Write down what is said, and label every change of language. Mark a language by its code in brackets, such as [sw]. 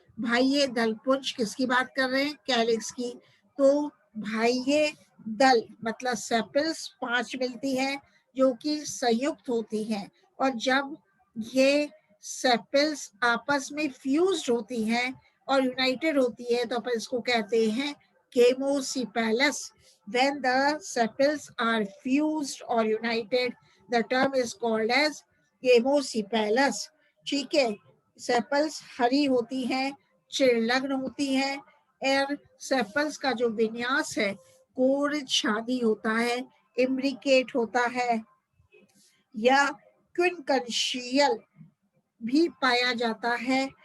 [hi] बाह्य दल पुंज किसकी बात कर रहे हैं? कैलिक्स की। तो बाह्य दल मतलब सेपल्स 5 मिलती है जो कि संयुक्त होती हैं, और जब ये सेपल्स आपस में फ्यूज्ड होती हैं और यूनाइटेड होती है तो अपन इसको कहते हैं गेमोसिपेलस। [en] When the sepals are fused or united, the term is called as gamosepalous. [hi] ठीक है, सेपल्स हरी होती हैं, चिरलग्न होती हैं, और सेपल्स का जो विन्यास है कोर छादी होता है, इम्ब्रिकेट होता है या क्विनकंशियल भी पाया जाता है।